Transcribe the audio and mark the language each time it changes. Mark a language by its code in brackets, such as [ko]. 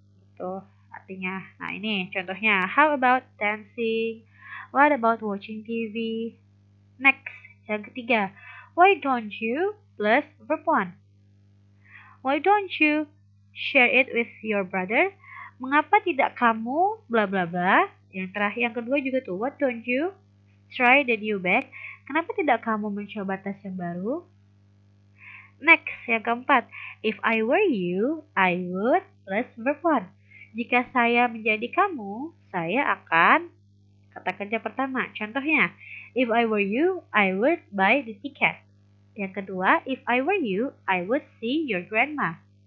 [id] Gitu artinya. Nah, ini contohnya. How about dancing? [en] What about watching TV? Next, yang ketiga. Why don't you plus verb one. Why don't you share it with your brother? [id] Mengapa tidak kamu bla bla bla? Yang terakhir, yang kedua juga tuh. [en] What don't you try the new bag? [id] Kenapa tidak kamu mencoba tas yang baru? Next, yang keempat. [en] If I were you, I would plus verb one. [id] Jika saya menjadi kamu, saya akan kata kerja pertama. [en] Contohnya, if I were you, I would buy the ticket. Yang kedua, if I were you, I would see your grandma.